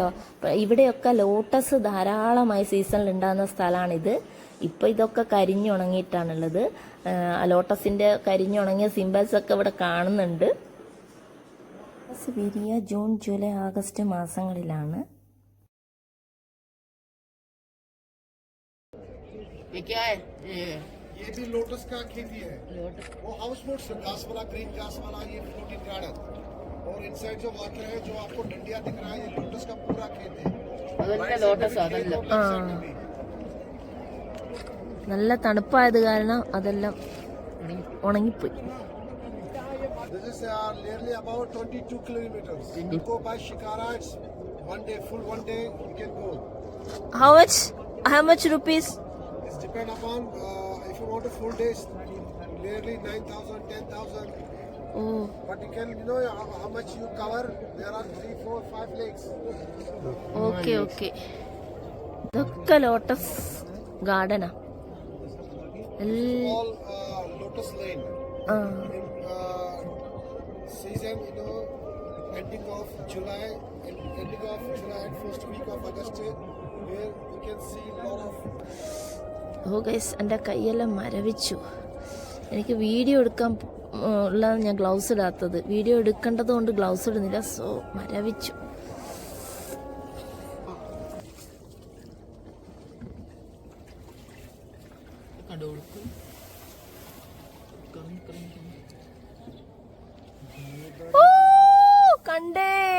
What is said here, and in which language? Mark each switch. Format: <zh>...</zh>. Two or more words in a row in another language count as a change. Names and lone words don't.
<ml>ഇവിടെയൊക്കെ ലോട്ടസ് ധാരാളമായി സീസണിൽ ഉണ്ടാകുന്ന സ്ഥലമാണിത്. ഇപ്പൊ ഇതൊക്കെ കരിഞ്ഞുണങ്ങിയിട്ടാണുള്ളത്. ലോട്ടസിന്റെ കരിഞ്ഞുണങ്ങിയ സിംബൽസ് ഒക്കെ ഇവിടെ കാണുന്നുണ്ട്. വിരിയ ജൂൺ ജൂലൈ ആഗസ്റ്റ് മാസങ്ങളിലാണ്.</ml> <hi>ये भी लोटस का खेती है. वो</hi> <en>house boat</en> <hi>घास वाला, ग्रीन घास वाला, ये</hi> <en>floating garden.</en> <hi>और इनसाइड जो वाटर है, जो आपको डंडिया दिख रहा है, ये लोटस का पूरा खेत है।</hi> <ml>അതല്ല ലോട്ടസ് അതല്ല ആ നല്ല തണുപ്പായത് കാരണം അതെല്ലാം ഉണങ്ങിപ്പോയി.</ml> <en>This is nearly about 22 kilometers. You go by Shikara, it's one day, full one day, you can go. How much rupees? It's depend upon if you want a full day, it's nearly 9,000, 10,000. Oh, But you can, how much you cover. There are 3, 4, 5 lakes.</en> <ml>ഓക്കെ. ഇതൊക്കെ</ml> <en>lotus garden. All lotus lane. In season, ending of July and first week of August, where you can see lot of.</en> <ml>ഓ ഗൈസ്, എൻ്റെ കൈയെല്ലാം മരവിച്ചു. എനിക്ക് വീഡിയോ എടുക്കാൻ ഉള്ളതാണ് ഞാൻ ഗ്ലൗസ് ഇടാത്തത്. വീഡിയോ എടുക്കേണ്ടത് കൊണ്ട് ഗ്ലൗസ് ഇടുന്നില്ല. സോ മരവിച്ചു. ഓ, കണ്ടേ.</ml>